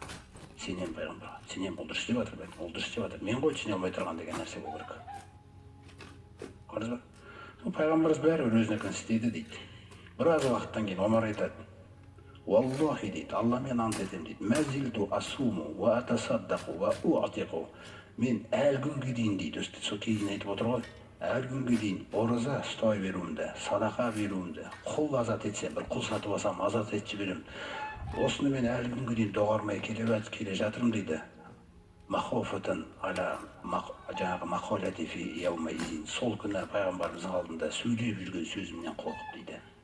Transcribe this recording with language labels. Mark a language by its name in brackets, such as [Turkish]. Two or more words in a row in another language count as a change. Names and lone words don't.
[Kazakh] Сенем пайғамбарға, сенем бұл дұрыс істеп жатыр, ол дұрыс істеп жатыр, мен ғой түсіне алмай тұрған деген нәрсе болу керек. Көрдіңіз ба? Пайғамбарымыз бәрібір өзінікін істейді дейді. Біраз уақыттан кейін Омар айтады: Валлахи дейді, Алламен ант етемін дейді, [Arabic] ما زلت أصوم وأتصدق وأعتق. [Kazakh] мен әлі күнге дейін дейді, сол кейін айтып отыр ғой, әлі күнге дейін ораза ұстай беруімді, садақа беруімді, құл азат етсем, бір құл сатып алсам азат етіп жіберемін. Осыны мен әлі күнге дейін доғармай келе жатырмын дейді. [Arabic] مخافة على [Kazakh] жаңағы [Arabic] مقالتي في يومئذ, [Kazakh] сол күні пайғамбарымыздың алдында сөйлеп жүрген сөзімнен қорқып дейді.